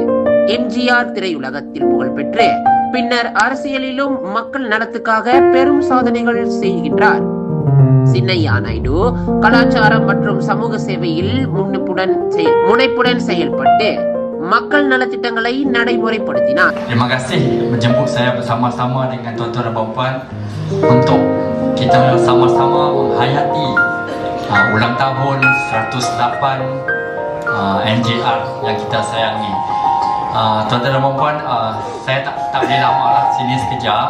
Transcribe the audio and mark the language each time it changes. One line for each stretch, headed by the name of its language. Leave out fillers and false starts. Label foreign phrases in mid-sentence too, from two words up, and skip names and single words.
Tamil: எம்ஜிஆர் திரையுலகத்தில் புகழ்பெற்று பின்னர் அரசியலிலும் மக்கள் நலத்துக்காக பெரும் சாதனைகள் செய்கின்றார். சின்னையா நாயுடு கலாச்சாரம் மற்றும் சமூக சேவையில் முனைப்புடன் செயல்பட்டு மக்கள் நலத்திட்டங்களை நடைமுறைப்படுத்தினார்.
Malay: Terima kasih menjemput saya bersama-sama dengan tuan-tuan dan puan-puan untuk kita sama-sama menghayati ulang tahun 108 MJR yang kita sayangi. Tuan-tuan dan puan-puan, saya tak boleh lama lah, sini sekejap.